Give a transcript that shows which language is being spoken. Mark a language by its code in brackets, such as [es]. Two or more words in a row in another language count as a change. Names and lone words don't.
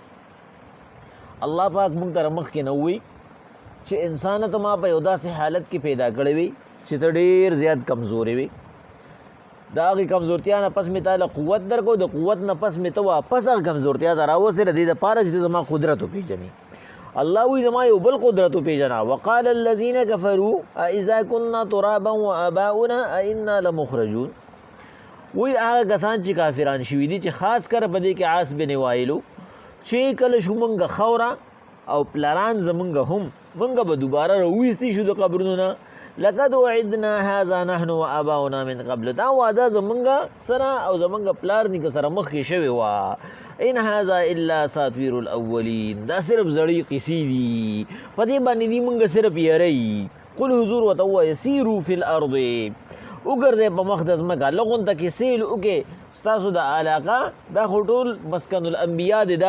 [ps] الله پاک مونږ ته مخکې نه ووایي چې انسان ته ما په یو داسې حالت کې پیدا کړی وي چې ته ډېر زیات کمزورې وي د هغې کمزورتیا نه پس مې تاله قوت درکو د قوت نه پس مې ته واپس هغه کمزورتیا ته راوستې د دې دپاره چې ته زما قدرت وپېژنې الله وی زما یو بل قدرت وپېژنه [ar] وقال الذین کفروا اذا كنا ترابا وآباؤنا ائنا لمخرجون [ps] وی هغه کسان چې کافران شوي دي چې خاص کر په دې کې عاص بن وایلو چې کله شو مونږ خوره او پلران زمونږ هم مونږ به دوباره راویستي شو د قبرونو نه [ar] لقد وعدنا هذا نحن وآباؤنا من قبل [ps] دا وعده زمونږ سره او زمونږ پلار نیکه سره مخکې شوې وه [ar] ان هذا الا اساطیر الاولین [ps] دا صرف زړې قصې دي په دې باندې دي مونږ صرف یری قل حضور ورته ووایه [ar] سیرو فی الارض [ps] وګرځئ په مخ د ځمکه لغونته کې سیل وکړئ ستاسو د علاقه دا خو ټول [ar] مسکن الانبیا [ps] دی دا